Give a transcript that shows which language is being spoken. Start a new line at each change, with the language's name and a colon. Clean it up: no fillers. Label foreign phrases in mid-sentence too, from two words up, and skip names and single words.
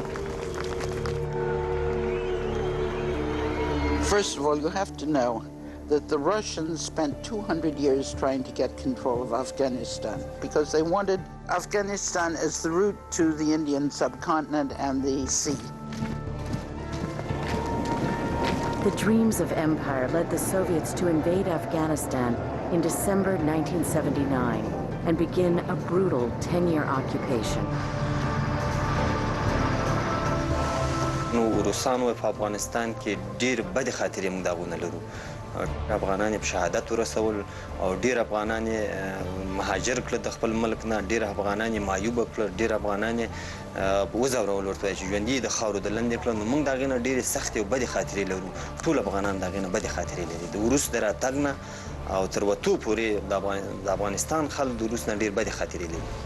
English: First of all, you have to know that the Russians spent 200 years trying to get control of Afghanistan because they wanted Afghanistan as the route to the Indian subcontinent and the sea. The dreams of empire led the Soviets to invade Afghanistan in December 1979 and begin a brutal 10-year occupation.
Pashto: روسانو په افغانستان کې ډېر بد خاطرې موږ داغونه لرو. افغانان په شهادت ورسول او ډېر افغانان مهاجر کړل د خپل ملک نه، ډېر افغانان معیوب کړل، ډېر افغانان وځورول ورته چې ژوندي د خاورو د لاندې کړل. نو موږ داغې نه ډېرې سختې او بدې خاطرې لرو. ټول افغانان داغې نه بدې خاطرې لري. د وروسته د راتګ نه او تر وتو پورې د افغانستان خلک د وروسته نه ډېر بدې خاطرې لري.